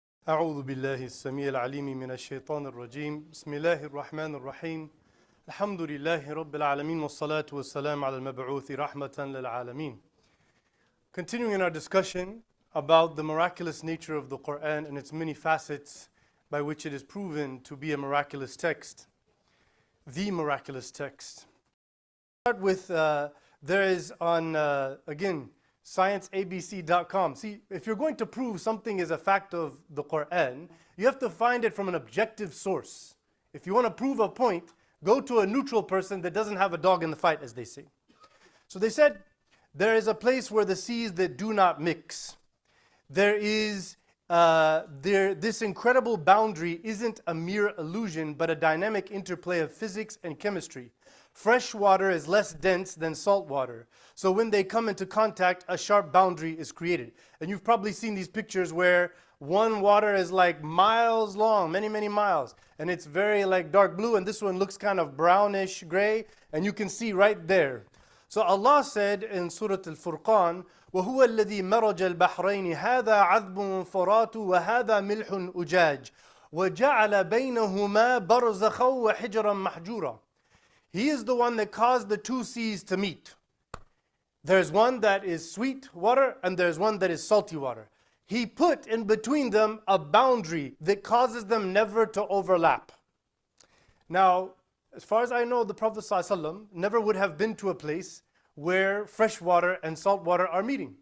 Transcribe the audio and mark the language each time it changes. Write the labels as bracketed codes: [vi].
[ar] أعوذ بالله السميع العليم من الشيطان الرجيم بسم الله الرحمن الرحيم الحمد لله رب العالمين والصلاة والسلام على المبعوث رحمة للعالمين. [en] Continuing in our discussion about the miraculous nature of the Quran and its many facets by which it is proven to be a miraculous text, the miraculous text. Start with, there is on, again, scienceabc.com. See, if you're going to prove something is a fact of the Quran, you have to find it from an objective source. If you want to prove a point, go to a neutral person that doesn't have a dog in the fight, as they say. So they said, there is a place where the seas that do not mix. There is, this incredible boundary isn't a mere illusion, but a dynamic interplay of physics and chemistry. Fresh water is less dense than salt water. So when they come into contact, a sharp boundary is created. And you've probably seen these pictures where one water is like miles long, many, many miles. And it's very like dark blue, and this one looks kind of brownish gray, and you can see right there. So Allah said in Surah Al-Furqan, [ar] وَهُوَ الَّذِي مَرَجَ الْبَحْرَيْنِ هَذَا عَذْبٌ فُرَاتٌ وَهَذَا مِلْحٌ أُجَاجٌ وَجَعَلَ بَيْنَهُمَا بَرْزَخًا وَحِجْرًا مَحْجُورًا. [en] He is the one that caused the two seas to meet. There's one that is sweet water and there's one that is salty water. He put in between them a boundary that causes them never to overlap. Now, as far as I know, the Prophet ﷺ never would have been to a place where fresh water and salt water are meeting.